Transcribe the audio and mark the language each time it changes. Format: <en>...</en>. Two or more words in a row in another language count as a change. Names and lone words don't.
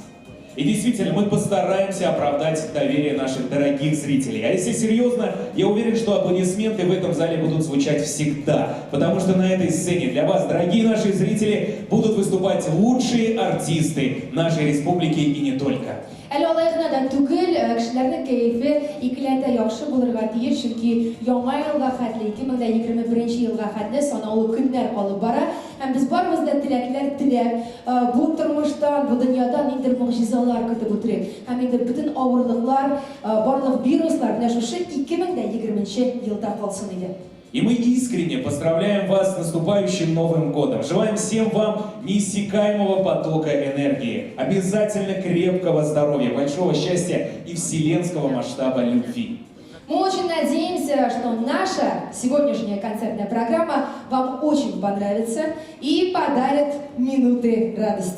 <ru>И действительно, мы постараемся оправдать доверие наших дорогих зрителей. А если серьезно, я уверен, что аплодисменты в этом зале будут звучать всегда. Потому что на этой сцене для вас, дорогие наши зрители, будут выступать лучшие артисты нашей республики и не только.</ru> <tt>Әлі алайғынадан түгел, кішілердің кәйфі икіләтә яхшы булырга тиеш, чөнки яңа елга хәтле 2021 елга хәтле санаулы көннәр калып бара. Һәм без барыбыз да теләкләр теләп, бу тормыштан, бу дөньядан ниндидер могҗизалар көтеп утырыйк. Һәм инде бөтен авырлыклар, барлык вируслар менә шушы 2020 елда калсын иде.</tt> <ru>И мы искренне поздравляем вас с наступающим Новым годом. Желаем всем вам неиссякаемого потока энергии, обязательно крепкого здоровья, большого счастья и вселенского масштаба любви. Мы очень надеемся, что наша сегодняшняя концертная программа вам очень понравится и подарит минуты радости.</ru>